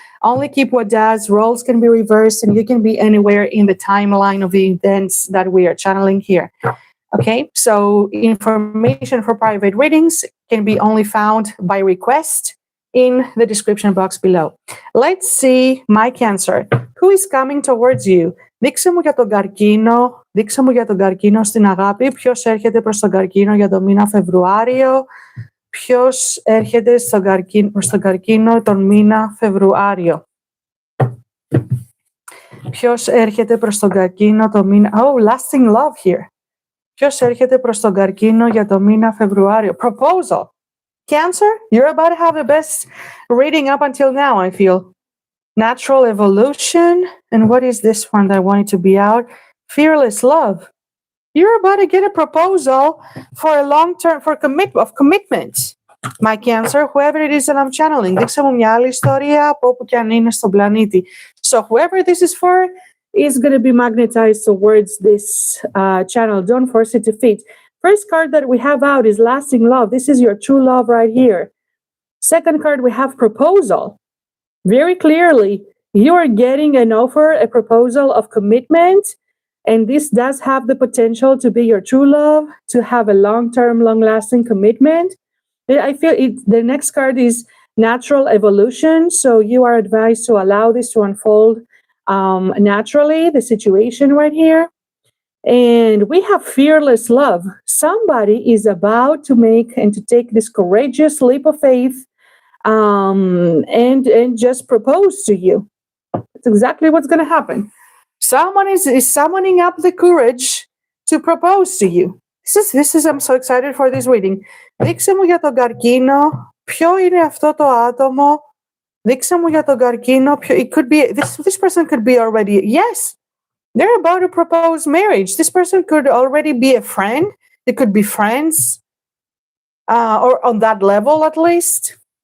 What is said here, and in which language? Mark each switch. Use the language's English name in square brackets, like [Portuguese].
[English] Only keep what does. Roles can be reversed, and you can be anywhere in the timeline of the events that we are channeling here. Okay, so information for private readings can be only found by request in the description box below. Let's see, my Cancer. Who is coming towards you? [Greek] Δείξε μου για τον καρκίνο. Δείξε μου για τον καρκίνο στην αγάπη. Ποιος έρχεται προς τον καρκίνο για τον μήνα Φεβρουάριο? Ποιος έρχεται προς τον καρκίνο τον μήνα Φεβρουάριο? Ποιος έρχεται προς τον καρκίνο τον μήνα... [English] Oh, lasting love here. [Greek] Ποιος έρχεται προς τον καρκίνο για τον μήνα Φεβρουάριο? [English] Proposal. Cancer, you're about to have the best reading up until now, I feel. Natural evolution. And what is this one that I wanted to be out? Fearless love. You're about to get a proposal for a long-term, for commitment. My Cancer, whoever it is that I'm channeling. [Greek] Δείξε μου μια άλλη ιστορία από όπου και αν είναι στον πλανήτη. [English] So whoever this is for is going to be magnetized towards this channel. Don't force it to fit. First card that we have out is lasting love. This is your true love right here. Second card, we have proposal. Very clearly, you are getting an offer, a proposal of commitment. And this does have the potential to be your true love, to have a long-term, long-lasting commitment. I feel the next card is natural evolution. So you are advised to allow this to unfold naturally, the situation right here. And we have fearless love. Somebody is about to make and to take this courageous leap of faith, and just propose to you. That's exactly what's going to happen. Someone is summoning up the courage to propose to you. This is I'm so excited for this reading. [Greek] Δείξε μου για τον καρκίνο. Ποιο είναι αυτό το άτομο? Δείξε μου για τον καρκίνο. [English] It could be this person could be already, yes, they're about to propose marriage. This person could already be a friend. They could be friends, or on that level at least.